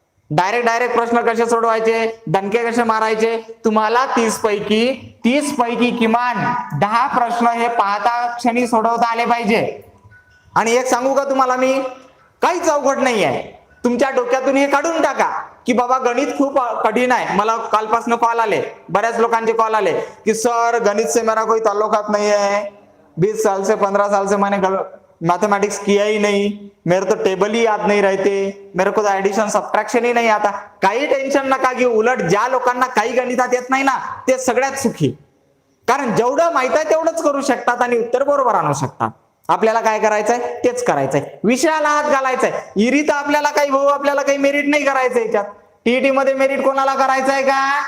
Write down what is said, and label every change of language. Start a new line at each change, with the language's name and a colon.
Marathi: Direct प्रश्न कसे सोडवायचे, दणके कसे मारायचे, तुम्हाला 30 पैकी किमान 10 प्रश्न हे पाहता क्षणी सोडवता आले पाहिजे. आणि एक सांगू का तुम्हाला मी, काहीच अवघड नाही आहे. तुमच्या डोक्यातून हे काढून टाका की बाबा गणित खूप कठीण आहे. मला कालपासून कॉल आले, बऱ्याच लोकांचे कॉल आले की
Hindi: सर गणित से मेरा कोई ताल्लुकात नहीं है, 20 साल से 15 साल से मैंने मैथमेटिक्स किया ही नहीं, मेरे तो टेबल ही याद नहीं रहते, मेरे को तो एडिशन सबट्रैक्शन ही नहीं आता.
Marathi: काही टेन्शन नका घेऊ. उलट ज्या लोकांना काही गणितात येत नाही ना, ते सगळ्यात सुखी. कारण जेवढं माहित आहे तेवढंच करू शकतात आणि उत्तर बरोबर आणू शकतात. आपल्याला काय करायचंय तेच करायचंय, विषयाला हात घालायचाय. इरी तर आपल्याला काही मेरिट नाही करायचं याच्यात. टीईटी मध्ये मेरिट कोणाला करायचंय का?